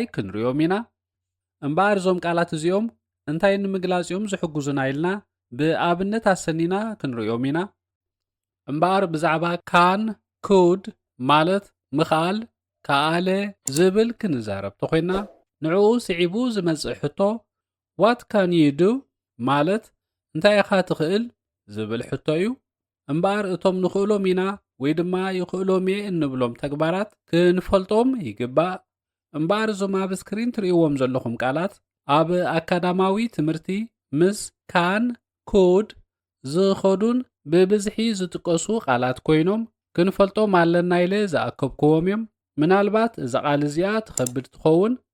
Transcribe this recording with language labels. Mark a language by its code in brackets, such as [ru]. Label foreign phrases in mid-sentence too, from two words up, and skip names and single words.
[ti] ክንሪኦም ኢና። እምበር እዞም ቃላት እዚኦም እንታይ ንምግላጽዮም ዝሕግዙና ኢልና ብኣብነት ኣሰኒና ክንሪኦም ኢና። እምበር ብዛዕባ [en] can could [ti] ማለት ምኽኣል ከኣለ ዝብል ክንዛረብ ተኾይና ንዕኡ ስዒቡ ዝመጽእ ሕቶ [en] what can you do [ti] ማለት እንታይ ኢኻ ትኽእል ዝብል ሕቶ እዩ። እምበር እቶም ንኽእሎም ኢና ወይ ድማ ይኽእሎም እየ እንብሎም ተግባራት ክንፈልጦም ይግባእ። እምበር እዞም ኣብ ስክሪን ትርእይዎም ዘለኹም ቃላት ኣብ ኣካዳማዊ ትምህርቲ ምስ [en] can could [ti] ዝኸዱን ብብዝሒ ዝጥቀሱ ቃላት ኮይኖም ክንፈልጦም ኣለና ኢለ ዝኣከብክዎም እዮም። ምናልባት እዛ ቃል እዚኣ ትኸብድ ትኸውን